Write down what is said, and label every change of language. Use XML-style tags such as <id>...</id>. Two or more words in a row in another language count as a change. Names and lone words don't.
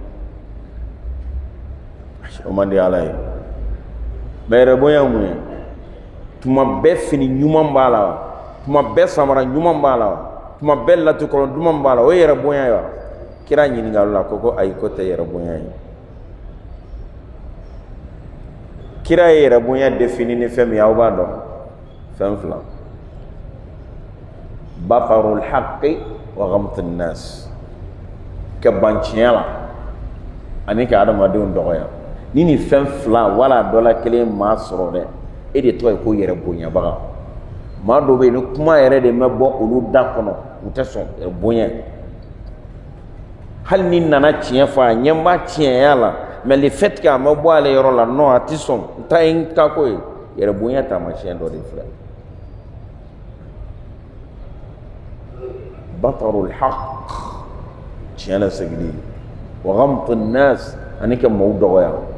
<bm>o man di ala ye mais yɛrɛ bonya mun ye tuma bɛɛ fini ɲuman b'a la wa tuma bɛɛ samara ɲuman b'a la wa tuma bɛɛ latukɔlɔ duman b'a la o ye yɛrɛ bonya ye wa kira ɲininkali la ko ayi ko tɛ yɛrɛ bonya ye kira ye yɛrɛ bonya défini ni fɛn min ye aw b'a dɔn fɛn fila</bm> <ar>بطر الحق وغمط الناس</ar> <bm>ka ban tiɲɛ la ani ka adamadenw dɔgɔya ni nin fɛn fila wala dɔ la kelen maa sɔrɔ dɛ e de tɔgɔ ye ko yɛrɛ bonyabaga maa dɔw bɛ yen ni kuma yɛrɛ de ma bɔ olu da kɔnɔ u tɛ sɔn bonya hali ni nana tiɲɛ fɔ a ɲɛ b'a tiɲɛya la</bm> <fr>mais le fait que</fr> <bm>a ma bɔ ale yɔrɔ la non a tɛ sɔn n ta ye n ka ko ye yɛrɛ bonya taamasiyɛn dɔ de filɛ</bm> <ar>بطر الحق</ar> <bm>tiɲɛ la segili</bm> <ar>وغمط الناس</ar> <bm>ani ka maaw dɔgɔya</bm>